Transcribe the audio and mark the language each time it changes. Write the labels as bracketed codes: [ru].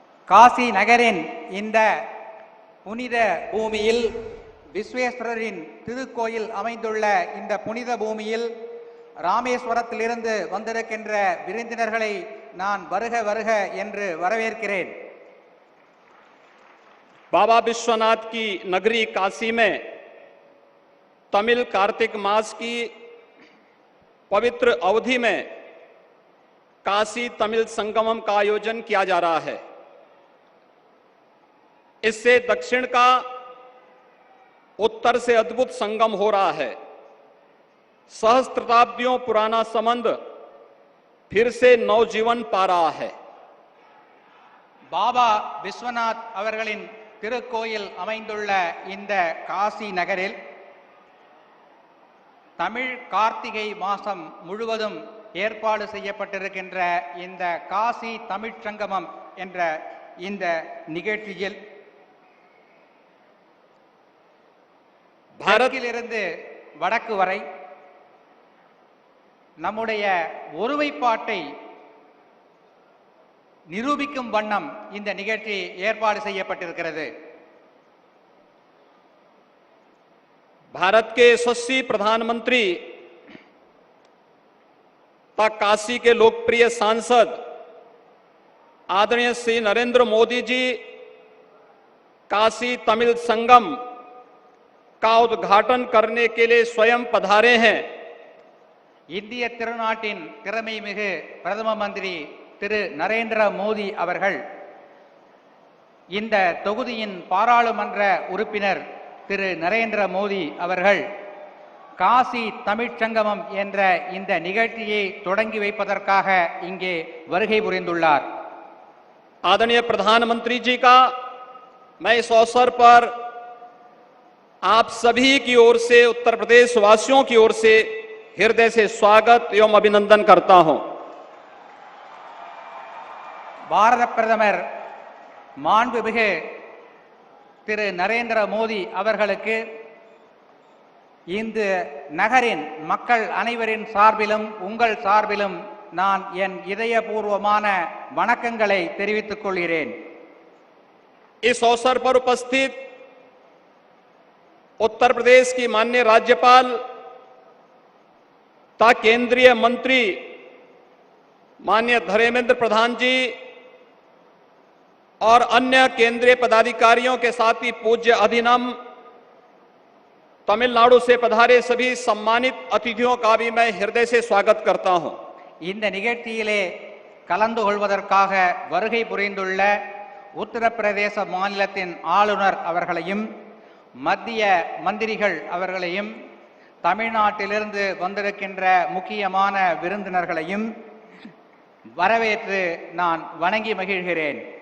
[ta] காசி நகரின் இந்த புனித பூமியில் விஸ்வேஸ்வரரின் திருக்கோயில் அமைந்துள்ள இந்த புனித பூமியில் ராமேஸ்வரத்திலிருந்து வந்திருக்கின்ற விருந்தினர்களை நான் வருக வருக என்று வரவேற்கிறேன். [hi] बाबा विश्वनाथ की नगरी काशी में तमिल कार्तिक मास की पवित्र अवधि में काशी तमिल संगमम का आयोजन किया जा रहा है। इससे दक्षिण का उत्तर से अद्भुत संगम हो रहा है। सहस्त्राब्दियों पुराना संबंध फिर से नवजीवन पा रहा है। [ta] பாபா விஸ்வநாத் அவர்களின் திருக்கோயில் அமைந்துள்ள இந்த காசி நகரில் தமிழ் கார்த்திகை மாதம் முழுவதும் ஏற்பாடு செய்யப்பட்டிருக்கின்ற இந்த காசி தமிழ்ச் சங்கமம் என்ற இந்த நிகழ்ச்சியில் பாரதிலிருந்து வடக்கு வரை நம்முடைய ஒருமைப்பாட்டை நிரூபிக்கும் வண்ணம் இந்த நிகழ்ச்சி ஏற்பாடு செய்யப்பட்டிருக்கிறது. [hi] भारत के यशस्वी प्रधानमंत्री तथा काशी के लोकप्रिय सांसद आदरणीय श्री नरेंद्र मोदी जी काशी तमिल संगम का उद्घाटन करने के लिए स्वयं पधारे हैं। [ta] இந்திய திருநாட்டின் திறமை மிகு பிரதம மந்திரி திரு நரேந்திர மோடி அவர்கள் இந்த தொகுதியின் பாராளுமன்ற உறுப்பினர் திரு நரேந்திர மோடி அவர்கள் காசி தமிழ்ச் சங்கமம் என்ற இந்த நிகழ்ச்சியை தொடங்கி வைப்பதற்காக இங்கே வருகை புரிந்துள்ளார். [hi] आदरणीय प्रधानमंत्री जी का मैं इस अवसर पर आप सभी की ओर से उत्तर प्रदेश वासियों की ओर से हृदय से स्वागत एवं अभिनंदन करता हूं। [ta] பாரத பிரதமர் மாண்புமிகு திரு நரேந்திர மோடி அவர்களுக்கு இந்த நகரின் மக்கள் அனைவரின் சார்பிலும் உங்கள் சார்பிலும் நான் என் இதயபூர்வமான வணக்கங்களை தெரிவித்துக் கொள்கிறேன். [hi] इस अवसर पर उपस्थित उत्तर प्रदेश की माननीय राज्यपाल तथा केंद्रीय मंत्री माननीय धर्मेंद्र प्रधान जी और अन्य केंद्रीय पदाधिकारियों के साथ ही पूज्य अधिनम तमिलनाडु से पधारे सभी सम्मानित अतिथियों का भी मैं हृदय से स्वागत करता हूं। [ta] இந்த நிகழ்ச்சியிலே கலந்து கொள்வதற்காக வருகை புரிந்துள்ள உத்தரப்பிரதேச மாநிலத்தின் ஆளுநர் அவர்களையும் மத்திய மந்திரிகள் அவர்களையும் தமிழ்நாட்டிலிருந்து வந்திருக்கின்ற முக்கியமான விருந்தினர்களையும் வரவேற்று நான் வணங்கி மகிழ்கிறேன்.